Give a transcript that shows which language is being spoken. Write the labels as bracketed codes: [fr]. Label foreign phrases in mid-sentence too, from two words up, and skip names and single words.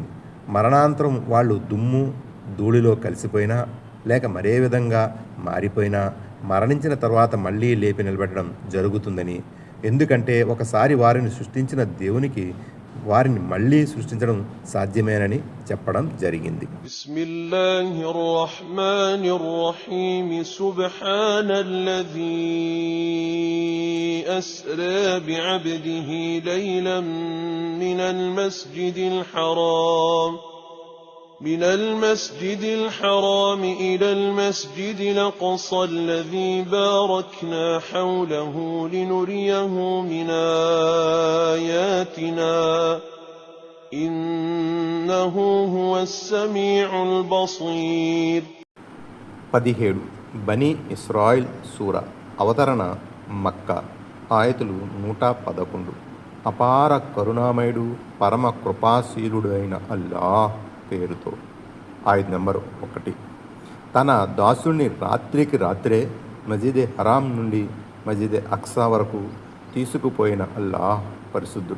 [te] మరణాంతరం వాళ్ళు దుమ్ము ధూళిలో కలిసిపోయినా లేక మరే విధంగా మారిపోయినా మరణించిన తర్వాత మళ్ళీ లేపి నిలబెట్టడం జరుగుతుందని, ఎందుకంటే ఒకసారి వారిని సృష్టించిన దేవునికి వారిని మళ్ళీ సృష్టించడం సాధ్యమేనని చెప్పడం జరిగింది. [ar] بسم الله الرحمن الرحيم. سبحان الذي أسرى بعبده ليلا من المسجد الحرام من المسجد الحرام إلى المسجد الأقصى الذي باركنا حوله لنريه من آياتنا إنه هو السميع البصير. [te] 17 బనీ ఇస్రాయిల్ సూరా. అవతరణ మక్కా. ఆయతులు 111. అపార కరుణామయుడు, పరమ కృపాశీలుడు అయిన అల్లాహ్ పేరుతో. ఆయత్ నంబర్ 1. తన దాసుని రాత్రికి రాత్రే మస్జిద్ హరాం నుండి మస్జిద్ అక్సా వరకు తీసుకుపోయిన అల్లాహ్ పరిశుద్ధుడు.